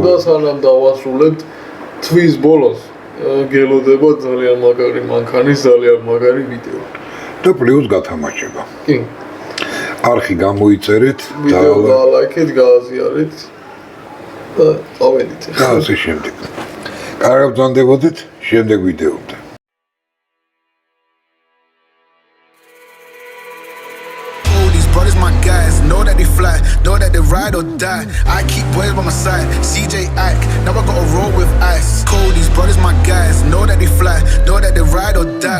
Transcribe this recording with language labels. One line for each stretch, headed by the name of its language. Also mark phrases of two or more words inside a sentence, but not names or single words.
Georgian: და სანამ დავასრულებთ თვის ბოლოს გელოდება ძალიან მაგარი მანქანის ძალიან მაგარი ვიდეო. და პლუს გათამაშება. კი. არხი გამოიწერეთ და ლაიქეთ, გააზიარეთ და წავედით. და ასე შემდეგ. კარგად ბრძანდებოდეთ შემდეგ ვიდეომდე.
English: Brothers, my guys, know that they fly, know that they ride or die. I keep boys by my side, CJ Ike, now I gotta roll with ice. Cody's brothers, my guys, know that they fly, know that they ride or die.